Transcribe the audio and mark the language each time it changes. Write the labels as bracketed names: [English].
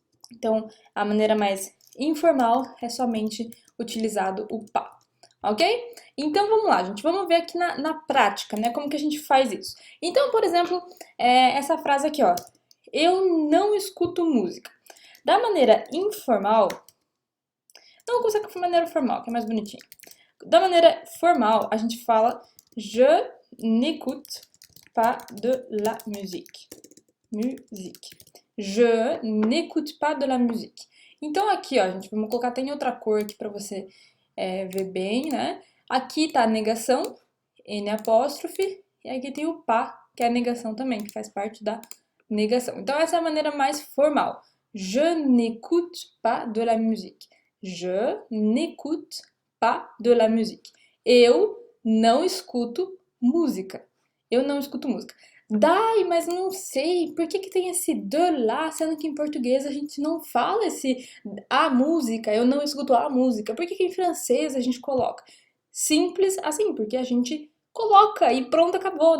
[Portuguese] Então, a maneira mais informal é somente utilizado o pá, ok? Então, vamos lá, gente, vamos ver aqui na prática, né, como que a gente faz isso. Então, por exemplo, essa frase aqui, ó, eu não escuto música. Da maneira informal, não vou começar com a maneira formal, que é mais bonitinho. Da maneira formal, a gente fala [French] je n'écoute pas de la musique. Musique. Je n'écoute pas de la musique. [Portuguese] Então aqui, ó, gente, vamos colocar até em outra cor aqui para você ver bem, né? Aqui tá a negação, N apóstrofe, e aqui tem o pas, que é a negação também, que faz parte da negação. Então essa é a maneira mais formal. [French] Je n'écoute pas de la musique. Je n'écoute pas de la musique. [Portuguese] Eu não escuto música. Eu não escuto música. Dai, mas não sei, por que que tem esse de lá, sendo que em português a gente não fala esse a música, eu não escuto a música. Por que que em francês a gente coloca? Simples assim, porque a gente coloca e pronto, acabou.